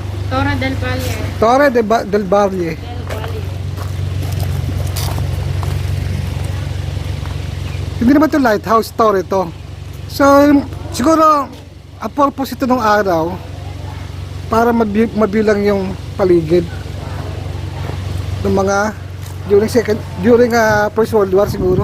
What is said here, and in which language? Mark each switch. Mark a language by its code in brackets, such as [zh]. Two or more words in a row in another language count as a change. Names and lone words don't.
[tl] Torre del Valle. Torre del Valle. Del Valle. Hindi naman ito lighthouse, torre to. So, siguro ang purpose ito nung araw para mabilang yung paligid ng mga [en] during First World War [tl] siguro.